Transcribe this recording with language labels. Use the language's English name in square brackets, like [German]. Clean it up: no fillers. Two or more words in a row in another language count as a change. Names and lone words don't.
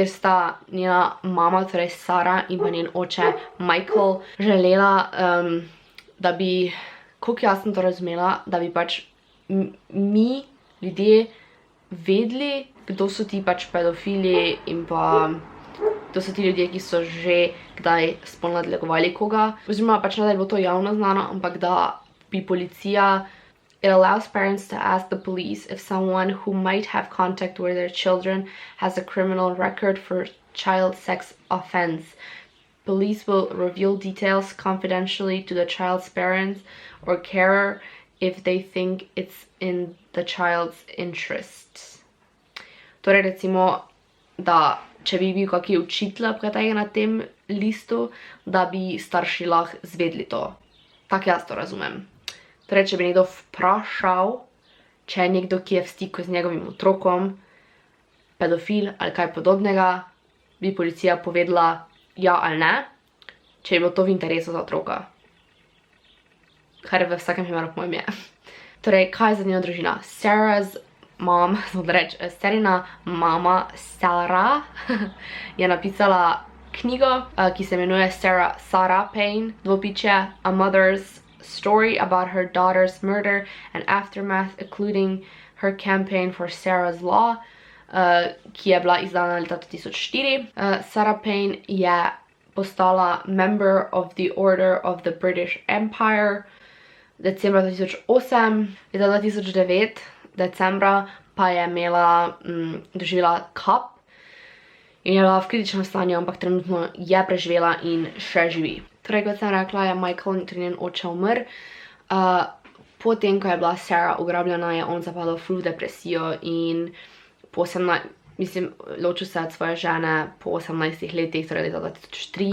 [Slovenian] sta njena mama, torej Sara in pa njen oče Michael želela, da bi, koliko jaz sem to razumela, da bi pač mi, ljudje, vedeli, kdo so ti pač pedofili in pa kdo so ti ljudje, ki so že kdaj spolno nadlegovali koga. Oziroma pač ne, da je bilo to javno znano, ampak da bi policija. [English] It allows parents to ask the police if someone who might have contact with their children has a criminal record for child sex offense. Police will reveal details confidentially to the child's parents or carer if they think it's in the child's interests. [Slovenian] Torej recimo, da če bi bil kakšen učitelj tega na tem listu, da bi starši lahko zvedli to. Tako jaz to razumem. Torej, če bi nekdo vprašal, če je nekdo, ki je v stiku z njegovim otrokom, pedofil ali kaj podobnega, bi policija povedala ja ali ne, če je bilo to v interesu za otroka. Kar v vsakem primeru po mojem je. Torej, kaj je za njeno družina? [English] Sarah's mom, [Slovenian] Sarina mama Sara je napisala knjigo, ki se imenuje [English] Sarah Payne, A Mother's Story about her daughter's murder and aftermath, including her campaign for Sarah's Law, [Slovenian] ki je bila izdana leta 2004. Sarah Payne je postala [English] member of the Order of the British Empire [Slovenian] decembra 2008. Leta 2009, decembra, pa je doživela kap in je bila v kritičnem stanju, ampak trenutno je preživela in še živi. Torej, kot sem rekla, je Michael njen oče umrl. Potem, ko je bila Sarah ugrabljena, je on zapadel v depresijo in ločil se od svoje žene po 18 letih, torej leta 2003.